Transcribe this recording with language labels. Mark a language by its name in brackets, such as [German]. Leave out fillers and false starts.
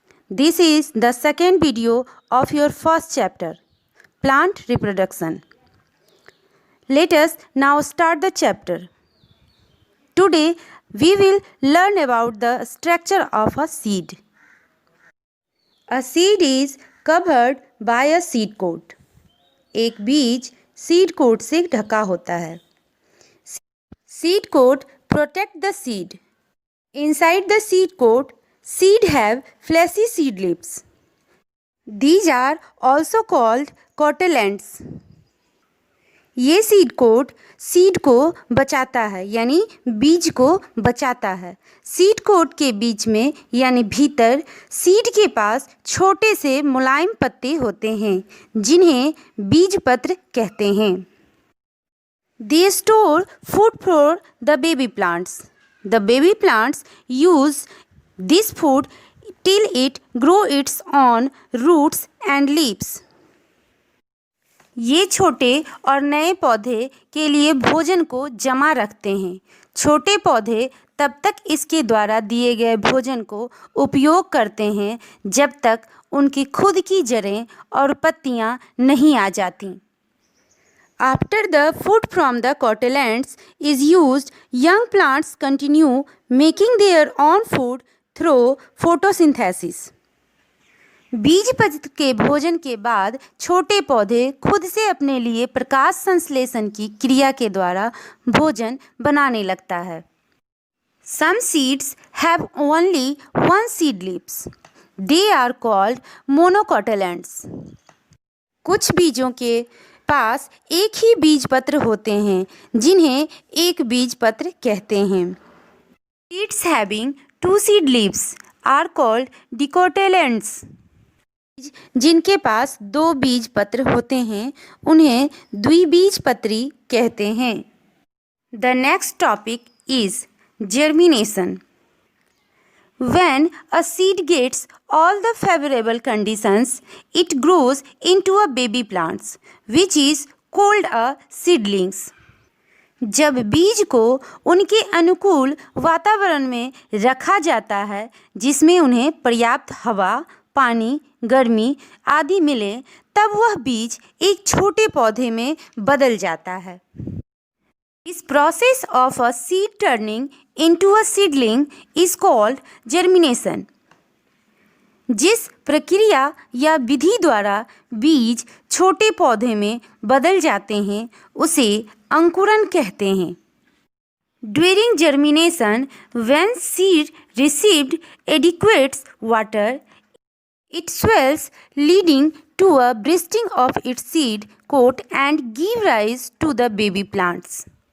[English] This is the second video of your first chapter, Plant Reproduction. Let us now start the chapter. Today we will learn about the structure of a seed. A seed is covered by a seed coat. [Hindi] एक बीज seed coat से ढका होता है. [English] Seed coat protect the seed. Inside the seed coat, seed have fleshy seed lips. These are also called cotyledons. [Hindi] ये seed coat seed को बचाता है यानी बीज को बचाता है. सीड कोट के बीच में यानी भीतर सीड के पास छोटे से मुलायम पत्ते होते हैं जिन्हें बीजपत्र कहते हैं. [English] They store food for the baby plants. The baby plants use this food till it grow its own roots and leaves. [Hindi] ये छोटे और नए पौधे के लिए भोजन को जमा रखते हैं. छोटे पौधे तब तक इसके द्वारा दिए गए भोजन को उपयोग करते हैं जब तक उनकी खुद की जड़ें और पत्तियां नहीं आ जाती. [English] After the food from the cotyledons is used, young plants continue making their own food through photosynthesis. [Hindi] बीजपत्र के भोजन के बाद छोटे पौधे खुद से अपने लिए प्रकाश संश्लेषण की क्रिया के द्वारा भोजन बनाने लगता है. [English] Some seeds have only one seed leaves. They are called monocotyledons. [Hindi] कुछ बीजों के पास एक ही बीजपत्र होते हैं जिन्हें एक बीजपत्र कहते हैं. [English] Seeds having two seed leaves are called dicotyledons. [Hindi] जिनके पास दो बीज पत्र होते हैं उन्हें द्विबीजपत्री कहते हैं. [English] The next topic is germination. When a seed gets all the favorable conditions, it grows into a baby plant, which is called a seedlings. [Hindi] जब बीज को उनके अनुकूल वातावरण में रखा जाता है जिसमें उन्हें पर्याप्त हवा, पानी, गर्मी आदि मिले तब वह बीज एक छोटे पौधे में बदल जाता है. [English] इस process of a seed turning into a seedling is called germination. [Hindi] जिस प्रक्रिया या विधि द्वारा बीज छोटे पौधे में बदल जाते हैं उसे अंकुरण कहते हैं. [English] During germination, when seed received adequate water, it swells, leading to a bursting of its seed coat and give rise to the baby plants.